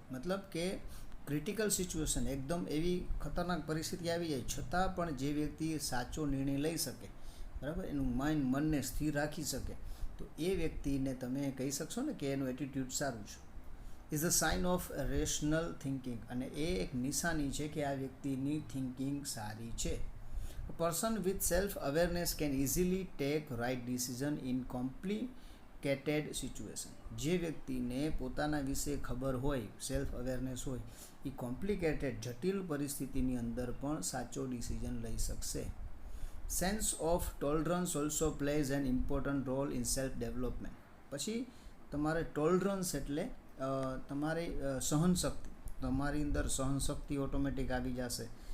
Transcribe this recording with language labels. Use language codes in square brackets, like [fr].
[gu] મતલબ કે critical situation, એકદમ એવી ખતરનાક પરિસ્થિતિ આવી જાય છતાં પણ જે વ્યક્તિ સાચો નિર્ણય લઈ શકે, બરાબર, એનું મનને સ્થિર રાખી શકે, તો એ વ્યક્તિને તમે કહી શકશો ને કે એનું એટીટ્યૂડ સારું છે. [en] Is a sign of rational thinking. [gu] અને એ એક નિશાની છે કે આ વ્યક્તિની થિંકિંગ સારી છે. [en] A person with self-awareness can easily take right decision in complicated situation. [gu] જે વ્યક્તિને પોતાના વિશે ખબર હોય, સેલ્ફ અવેરનેસ હોય, એ કોમ્પ્લિકેટેડ જટિલ પરિસ્થિતિની અંદર પણ સાચો ડિસિઝન લઈ શકશે. [en] Sense of tolerance also plays an important role in self development. [gu] પછી તમારે ટોલરન્સ એટલે તમારી સહનશક્તિ, તમારી અંદર સહનશક્તિ ઓટોમેટિક આવી જશે.